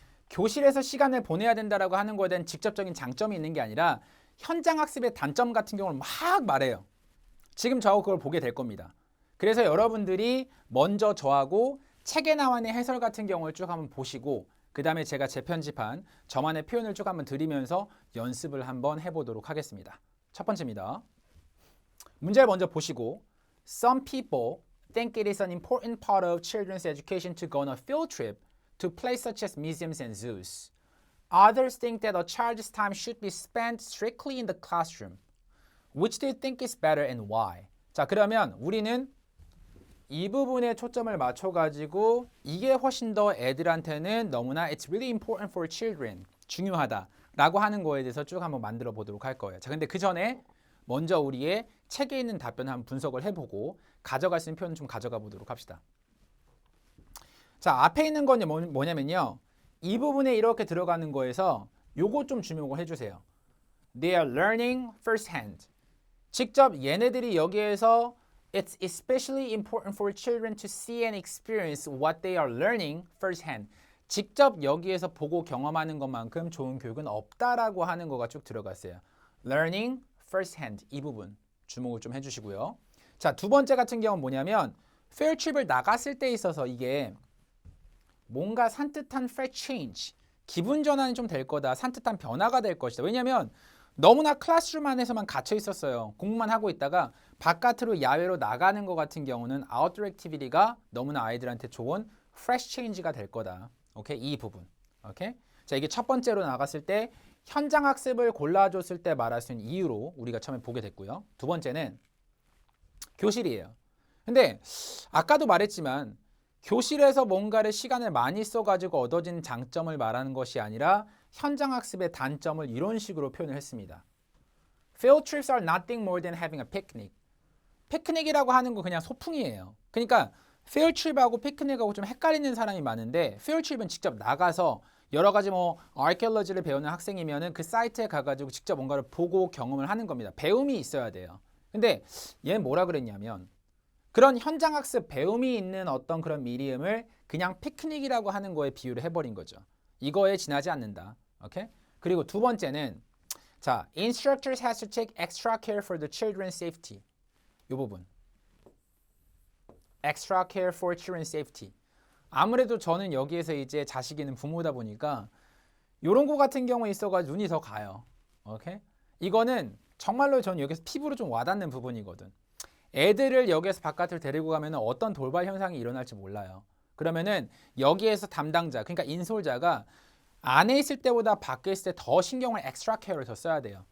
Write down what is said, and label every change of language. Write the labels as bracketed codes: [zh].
[ko] 교실에서 시간을 보내야 된다라고 하는 거에 대한 직접적인 장점이 있는 게 아니라 현장 학습의 단점 같은 경우를 막 말해요. 지금 저하고 그걸 보게 될 겁니다. 그래서 여러분들이 먼저 저하고 책에 나와 있는 해설 같은 경우를 쭉 한번 보시고 그 다음에 제가 재편집한 저만의 표현을 쭉 한번 드리면서 연습을 한번 해보도록 하겠습니다. 첫 번째입니다. 문제를 먼저 보시고 [en] Some people think it is an important part of children's education to go on a field trip to places such as museums and zoos. Others think that a child's time should be spent strictly in the classroom. Which do you think is better and why? [ko] 자, 그러면 우리는 이 부분에 초점을 맞춰가지고 이게 훨씬 더 애들한테는 너무나 [en] It's really important for children. [ko] 중요하다라고 하는 거에 대해서 쭉 한번 만들어 보도록 할 거예요. 자, 근데 그 전에 먼저 우리의 책에 있는 답변을 한번 분석을 해보고 가져갈 수 있는 표현 좀 가져가 보도록 합시다. 자, 앞에 있는 건 뭐냐면요. 이 부분에 이렇게 들어가는 거에서 요거 좀 주목을 해주세요. [en] They are learning firsthand. [ko] 직접 얘네들이 여기에서 [en] It's especially important for children to see and experience what they are learning firsthand. [ko] 직접 여기에서 보고 경험하는 것만큼 좋은 교육은 없다라고 하는 거가 쭉 들어갔어요. Learning firsthand 이 부분 주목을 좀 해주시고요. 자, 두 번째 같은 경우는 뭐냐면 field trip을 나갔을 때 있어서 이게 뭔가 산뜻한 fresh change, 기분 전환이 좀 될 거다, 산뜻한 변화가 될 것이다. 왜냐하면 너무나 클래스룸 안에서만 갇혀 있었어요. 공부만 하고 있다가 바깥으로 야외로 나가는 것 같은 경우는 아웃도어 액티비티가 너무나 아이들한테 좋은 fresh change가 될 거다. 오케이? 이 부분. 오케이? 자, 이게 첫 번째로 나갔을 때 현장 학습을 골라줬을 때 말할 수 있는 이유로 우리가 처음에 보게 됐고요. 두 번째는 교실이에요. 근데 아까도 말했지만 교실에서 뭔가를 시간을 많이 써가지고 얻어진 장점을 말하는 것이 아니라 현장 학습의 단점을 이런 식으로 표현을 했습니다. [en] Field trips are nothing more than having a picnic. [ko] 피크닉이라고 하는 거 그냥 소풍이에요. 그러니까 field trip하고 피크닉하고 좀 헷갈리는 사람이 많은데 field trip은 직접 나가서 여러 가지 뭐 archaeology를 배우는 학생이면은 그 사이트에 가가지고 직접 뭔가를 보고 경험을 하는 겁니다. 배움이 있어야 돼요. 근데 얘는 뭐라 그랬냐면 그런 현장 학습 배움이 있는 어떤 그런 미디엄을 그냥 피크닉이라고 하는 거에 비유를 해버린 거죠. 이거에 지나지 않는다. 오케이? 그리고 두 번째는 자, [en] instructors has to take extra care for the children's safety. [ko] 이 부분. [en] extra care for children's safety. [ko] 아무래도 저는 여기에서 이제 자식이 있는 부모다 보니까 이런 거 같은 경우에 있어가지고 눈이 더 가요. 오케이? 이거는 정말로 저는 여기서 피부로 좀 와닿는 부분이거든. 애들을 여기에서 바깥으로 데리고 가면 어떤 돌발 현상이 일어날지 몰라요. 그러면은 여기에서 담당자, 그러니까 인솔자가 안에 있을 때보다 밖에 있을 때 더 신경을 extra care를 더 써야 돼요.